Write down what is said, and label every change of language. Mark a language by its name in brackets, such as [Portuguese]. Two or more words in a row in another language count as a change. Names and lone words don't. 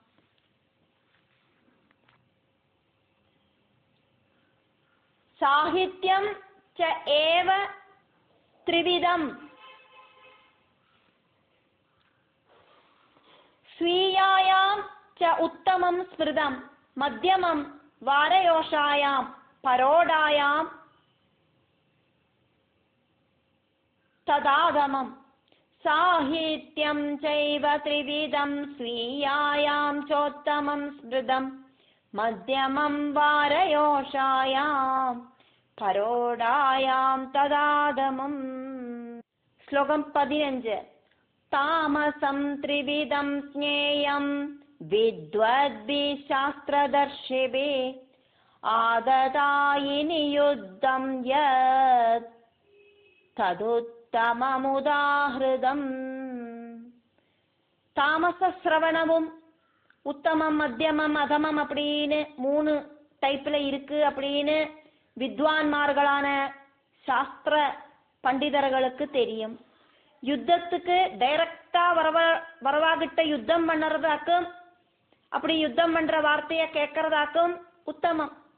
[Sanskrit] साहित्यं च एव त्रिविधं स्वीयायां च उत्तमं स्मृतं मध्यमं वारयोषायां परोढायां तदाधमम्. साहित्यं चैव त्रिविधं स्वीयायां चोत्तमं स्मृतं मध्यमं वारयोषायां परोढायां तदाधमम्. [Malayalam] ശ്ലോകം 15. [Sanskrit] तामसं त्रिविधं ज्ञेयं विद्वद्भि शास्त्रदर्शिभि आततायिनि युद्धं यत् तदुत्तममुदाहृतम्. [Malayalam] താമസ ശ്രവണവും [Tamil] உத்தமம் மத்தியமம் அதமம் அப்படின்னு 3 டைப்ல இருக்கு அப்படின்னு வித்வான்மார்களான சாஸ்திர பண்டிதர்களுக்கு தெரியும். யுத்தத்துக்கு டைரக்டா வரவாகிட்ட யுத்தம் பண்ணுறதாக்கும் அப்படி யுத்தம் பண்ற வார்த்தைய கேட்கறதாக்கும் உத்தமம்.